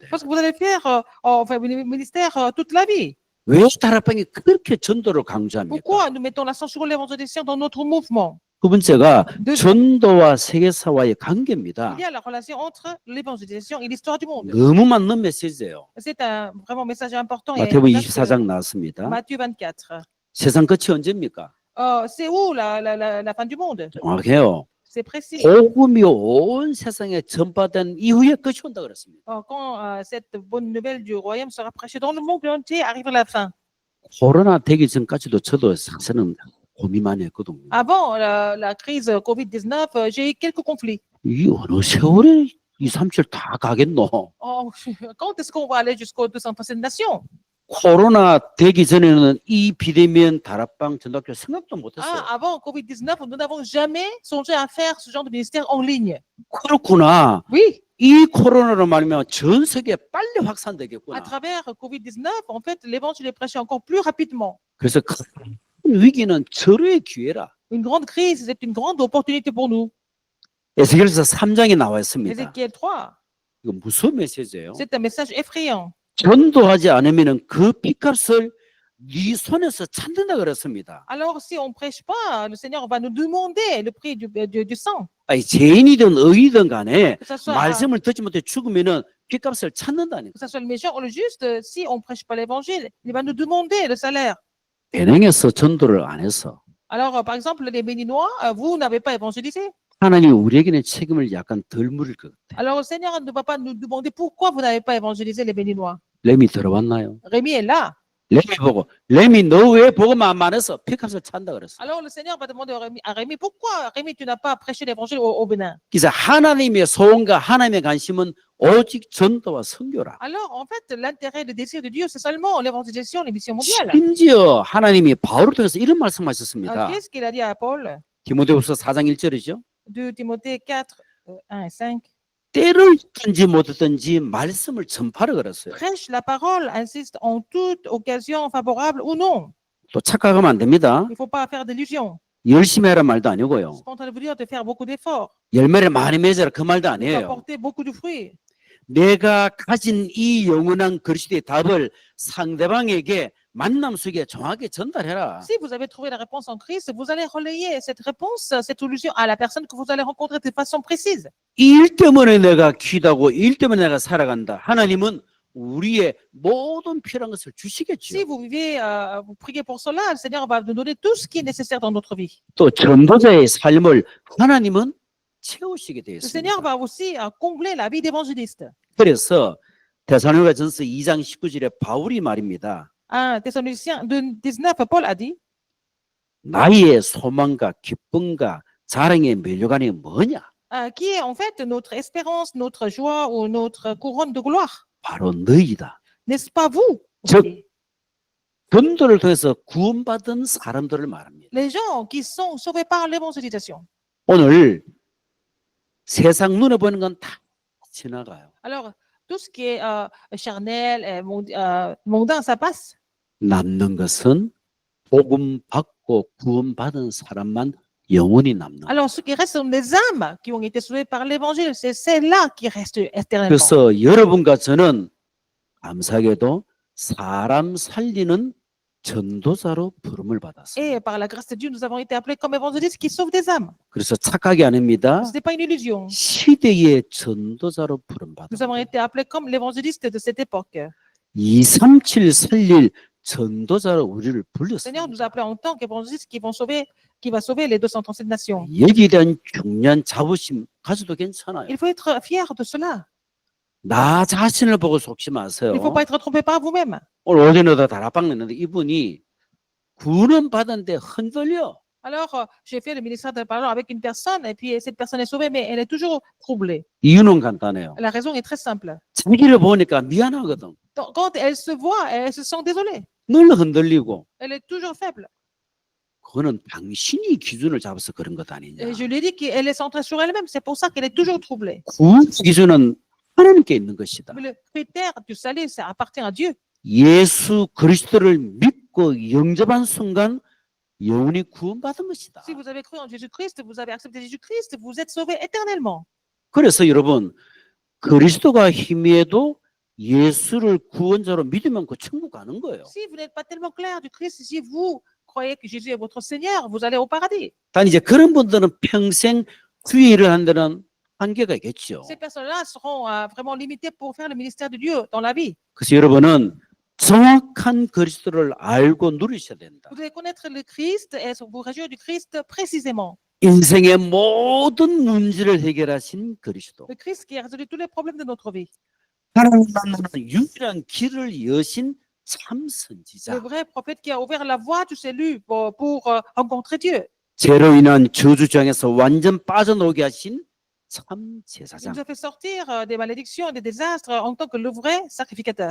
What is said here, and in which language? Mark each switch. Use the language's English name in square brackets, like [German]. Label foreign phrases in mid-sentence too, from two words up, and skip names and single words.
[French] Parce que vous allez faire enfin, le ministère toute la vie. [Korean] 왜 다락방이 그렇게 전도를 강조합니까? [French] Pourquoi nous mettons l'accent sur l'évangélisation dans notre mouvement? [Korean] 두 번째가 [French] Deuxième, [Korean] 전도와 세계사와의 관계입니다. [French] il y a la relation entre l'évangélisation et l'histoire du monde. [Korean] 너무 맞는 메시지예요. [French] C'est un vraiment message important. Et [Korean] 마태복음 [French] exact, [Korean] 24장 나왔습니다. [French] Matthieu 24. [Korean] 세상 끝이 언제입니까? [French] C'est où la fin du monde? [Korean] 정확해요. [French] C'est précis. [Korean] 복음이 온 세상에 전파된 이후에 끝이 온다 그랬습니다. [French] Quand cette bonne nouvelle du royaume sera prêchée dans le monde entier, arrive la fin. [Korean] 코로나 되기 전까지도 저도 사실은 고민 많이 했거든요. [French] Avant la crise Covid-19, j'ai eu quelques conflits. [Korean] 이 어느 세월에 2, 3칠 다 가겠노? [French] Quand est-ce qu'on va aller jusqu'aux 237 nations? [Korean] 코로나 되기 전에는 이 비대면 다락방 전도학교 생각도 못했어요. [French] Avant Covid-19, nous n'avons jamais songé à faire ce genre de ministère en ligne. [Korean] 그렇구나. [French] Oui, [Korean] 이 코로나로 말하면 전 세계에 빨리 [French] à [Korean] 확산되겠구나. [French] travers Covid-19, en fait, l'évangile est prêché encore plus rapidement. [Korean] 그래서 큰 위기는 절호의 기회라. [French] Une grande crise, c'est une grande opportunité pour nous. [Korean] 에스겔서 3장에 나와 있습니다. [French] Ézéchiel 3, [Korean] 이거 무슨 메시지예요? [French] c'est un message effrayant. [Korean] 전도하지 않으면 그 핏값을 네 손에서 찾는다 그랬습니다. [French] Alors, si on ne prêche pas, le Seigneur va nous demander le prix du sang. [Korean] 죄인이든 의이든 간에 [French] Que ça soit, [Korean] 말씀을 듣지 못해 죽으면은 핏값을 찾는다니까. [French] que ça soit le méchant ou le juste, si on ne prêche pas l'évangile, il va nous demander le salaire. [Korean] 배낭에서 전도를 안 해서 [French] Alors, par exemple, les Béninois, vous n'avez pas évangélisé. [Korean] 하나님이 우리에게는 책임을 약간 덜 물을 것 같아요. [French] Alors, le Seigneur ne va pas nous demander pourquoi vous n'avez pas évangélisé les Béninois. [Korean] 렘이 들어왔나요? [French] Rémi est là. [Korean] 렘이 보고 렘이 너 왜 복음만 말해서 핏값을 찬다 그랬어. [French] Alors, le Seigneur va demander à Rémi, pourquoi, Rémi, tu n'as pas prêché l'évangile au Bénin? [Korean] 그래서 하나님의 소원과 하나님의 관심은 오직 전도와 선교라. [French] Alors, en fait, l'intérêt, le désir de Dieu, c'est seulement l'évangélisation, les missions mondiales. [Korean] 심지어 하나님이 바울을 통해서 이런 말씀하셨습니다. [French] Qu'est-ce qu'il a dit à Paul? [Korean] 디모데후서 4장 1절이죠. [French] 2 Timothée 4, 1 et 5. [Korean] 때를 듣든지 못 듣든지 말씀을 전파를 걸었어요. [French] Prêche la parole, insiste en toute occasion favorable ou non. [Korean] 또 착각하면 안 됩니다. [French] Il ne faut pas faire d'illusions. [Korean] 열심히 하란 말도 [French] Je [Korean] 아니고요. [French] suis pas en train de vous dire de faire beaucoup d'efforts, [Korean] 열매를 많이 맺어라 그 말도 [French] de [Korean] 아니에요. [French] apporter beaucoup de fruits. [Korean] 내가 가진 이 영원한 그리스도의 답을 상대방에게 만남 속에 정확하게 전달해라. [French] Si vous avez trouvé la réponse en Christ, vous allez relayer cette réponse, cette solution à la personne que vous allez rencontrer de façon précise. [Korean] 이 일 때문에 내가 기도하고 이 일 때문에 내가 살아간다. 하나님은 우리의 모든 필요한 것을 [French] Si [Korean] 주시겠죠. [French] vous vivez, vous priez pour cela, le Seigneur va nous donner tout ce qui est nécessaire dans notre vie. [Korean] 또 전도자의 삶을 하나님은 채우시게 되어 [French] Le Seigneur [Korean] 있습니다. [French] va aussi combler la vie d'évangéliste. [Korean] 그래서 데살로니가전서 2장 19절에 바울이 말입니다. [French] 1 Thessaloniciens 19, Paul a dit, [Korean] 나의 소망과 기쁨과 자랑의 면류관이 뭐냐? [French] qui est en fait notre espérance, notre joie ou notre couronne de gloire. [Korean] 바로 너희다. [French] N'est-ce pas vous? [Korean] 즉, 전도를 통해서 구원받은 사람들을 말합니다. [French] Les gens qui sont sauvés par l'évangélisation. [Korean] 오늘 세상 눈에 보이는 건 다 지나가요. [French] Alors, tout ce qui est charnel, mondain, ça passe. [Korean] 남는 것은 복음 받고 구원받은 사람만 영원히 남는. [French] Alors, ce qui reste sont des âmes qui ont été sauvées par l'évangile. C'est celles-là qui restent éternellement. [Korean] 그래서 여러분과 저는 감사하게도 사람 살리는 전도자로 부름을 받았어요. [French] Et par la grâce de Dieu, nous avons été appelés comme évangélistes qui sauvent des âmes. [Korean] 그래서 착각이 아닙니다. [French] Ce n'est pas une illusion. [Korean] 시대의 전도자로 부름 [French] Nous avons [Korean] 받았어요. [French] été appelés comme l'évangéliste de cette époque. [Korean] 237 살릴 전도자로 우리를 [French] Le Seigneur nous [Korean] 불렀습니다. [French] a appelés en tant qu'évangélistes qui va sauver les 237 nations. [Korean] 여기에 대한 중요한 자부심 가져도 괜찮아요. [French] Il faut être fier de cela. [Korean] 나 자신을 보고 속지 마세요. [French] Il ne faut pas être trompé par vous-même. [Korean] 오늘 오전에도 다락방 냈는데 이분이 구원 받았는데 흔들려. [French] Alors, j'ai fait le ministère de la parole avec une personne et puis cette personne est sauvée, mais elle est toujours troublée. [Korean] 이유는 간단해요. [French] La raison est très simple. [Korean] 자기를 보니까 미안하거든. [French] Donc, quand elle se voit, elle se sent désolée. [Korean] 늘 흔들리고. [French] Elle est toujours faible. [Korean] 그거는 당신이 기준을 잡아서 그런 것 아니냐. [French] Et je lui ai dit qu'elle est centrée sur elle-même. C'est pour ça qu'elle est toujours troublée. [Korean] 구원 기준은 하나님께 있는 것이다. [French] Mais le critère du salut, ça appartient à Dieu. [Korean] 예수 그리스도를 믿고 영접한 순간 영원히 구원받은 것이다. [French] Si vous avez cru en Jésus-Christ, vous avez accepté Jésus-Christ, vous êtes sauvés éternellement. [Korean] 그래서 여러분 그리스도가 희미해도 예수를 구원자로 믿으면 그 천국 가는 거예요. [French] Si vous n'êtes pas tellement clair du Christ, si vous croyez que Jésus est votre Seigneur, vous allez au paradis. [Korean] 단 이제 그런 분들은 평생 주의 일을 한다는 한계가 있겠죠. [French] Ces personnes-là seront vraiment limitées pour faire le ministère de Dieu dans la vie. [Korean] 그래서 여러분은 정확한 그리스도를 알고 누리셔야 된다. [French] Vous devez connaître le Christ et vous réjouir du Christ précisément. [Korean] 인생의 모든 문제를 해결하신 그리스도. [French] Le Christ qui a résolu tous les problèmes de notre vie. [Korean] 하나님 만나는 유일한 길을 여신 참 [French] Le [Korean] 선지자. [French] vrai prophète qui a ouvert la voie du salut pour rencontrer Dieu. [Korean] 죄로 인한 저주장에서 완전 빠져나오게 하신 참 [French] Il [Korean] 제사장. [French] nous a fait sortir des malédictions et des désastres en tant que le vrai sacrificateur.